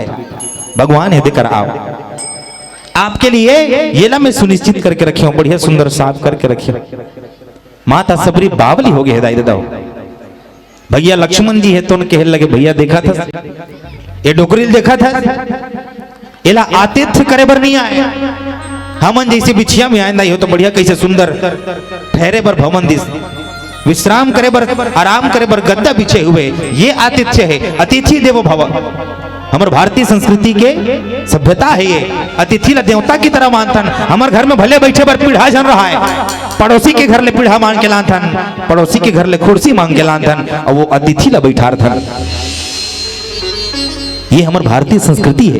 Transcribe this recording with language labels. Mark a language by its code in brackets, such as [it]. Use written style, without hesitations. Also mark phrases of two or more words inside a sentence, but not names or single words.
[hne] भगवान है देकर आओ आपके लिए ये ला मैं सुनिश्चित करके रखी हूं, बढ़िया सुंदर साफ करके रखी। माता सबरी बावली हो गई है दाई दादा, भैया लक्ष्मण जी है तो कह लगे भैया देखा था ये डोकरील देखा था एला आतिथ्य करे बर नहीं आए, हमन जैसे बिछिया में आए हो तो बढ़िया कैसे सुंदर ठहरे बर भवन दिस विश्राम करे बर आराम करे बर गद्दा बिछे हुए, ये आतिथ्य है। [sa] अतिथि देवो भव [hne] हमारे भारतीय संस्कृति के सभ्यता है ये, अतिथि ला देवता की तरह मानथन। हमारे घर में भले बैठे बर पीढ़ा जन रहा है, पड़ोसी के घर ले पीढ़ा मांग के लाथन, पड़ोसी के घर ले कुर्सी मांग के लाथन और वो अतिथि ला बैठा थन। ये हमारे भारतीय संस्कृति है।